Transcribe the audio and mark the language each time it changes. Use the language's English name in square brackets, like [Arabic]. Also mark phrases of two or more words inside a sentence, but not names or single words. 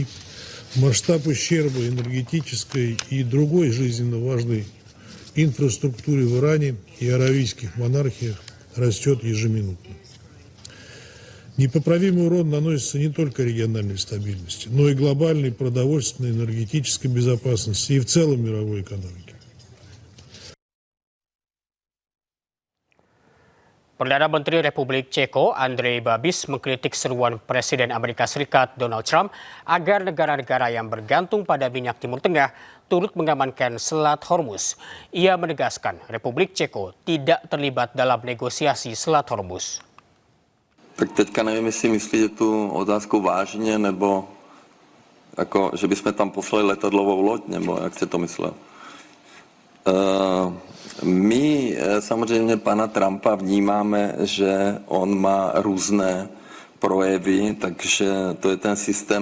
[Russian] Масштаб ущерба энергетической и другой жизненно важной инфраструктуре в Иране и аравийских монархиях растет ежеминутно. Непоправимый урон наносится не только региональной стабильности, но и глобальной продовольственной, энергетической безопасности и в целом мировой экономике. [Indonesian] Perdana Menteri Republik Ceko Andrej Babis mengkritik seruan Presiden Amerika Serikat Donald Trump agar negara-negara yang bergantung pada minyak Timur Tengah turut mengamankan Selat Hormuz. Ia menegaskan Republik Ceko tidak terlibat dalam negosiasi Selat Hormuz. [Czech] Tak teďka nevím, jestli myslíte tu otázku vážně, nebo jako, že bychom tam poslali letadlovou loď, nebo jak jste to myslel? My samozřejmě pana Trumpa vnímáme, že on má různé projevy, takže to je ten systém